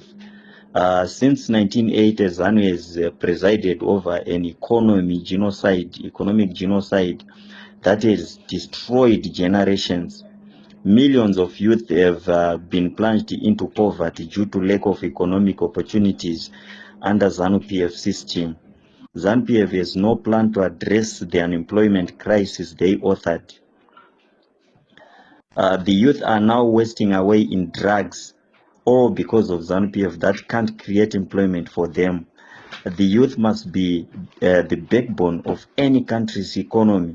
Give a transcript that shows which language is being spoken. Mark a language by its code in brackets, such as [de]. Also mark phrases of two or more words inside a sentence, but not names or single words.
[en] Since 1980, ZANU has presided over an economic genocide that has destroyed generations. Millions of youth have been plunged into poverty due to lack of economic opportunities under ZANU-PF system. ZANU-PF has no plan to address the unemployment crisis they authored. The youth are now wasting away in drugs, all because of ZANU-PF that can't create employment for them. The youth must be the backbone of any country's economy.